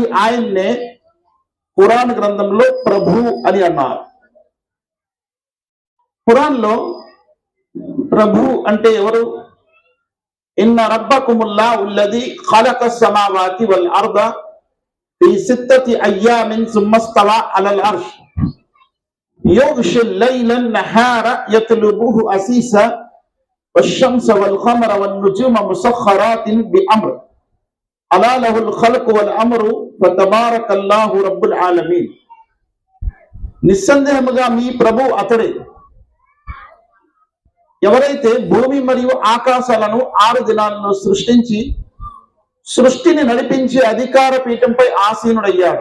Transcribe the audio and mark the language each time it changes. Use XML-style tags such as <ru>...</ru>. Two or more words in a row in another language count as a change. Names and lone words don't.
<te>ఆయన్నే ఖురాన్ గ్రంథంలో ప్రభు అని అన్నారు. ఖురాన్లో ప్రభు అంటే ఎవరు?</te> <ar>إن ربكم الله الذي خلق السماوات والأرض في 6 أيام ثم استوى على العرش يغشي الليل النهار يطلبه حثيثا والشمس والقمر والنجوم مسخرات بأمره ألا له الخلق والأمر فتبارك الله رب العالمين.</ar> <te>నిస్సందేహముగా మీ ప్రభు అతడే, ఎవరైతే భూమి మరియు ఆకాశాలను 6 దినాల్లో సృష్టించి సృష్టిని నడిపించి అధికార పీఠంపై ఆసీనుడయ్యాడు.</te>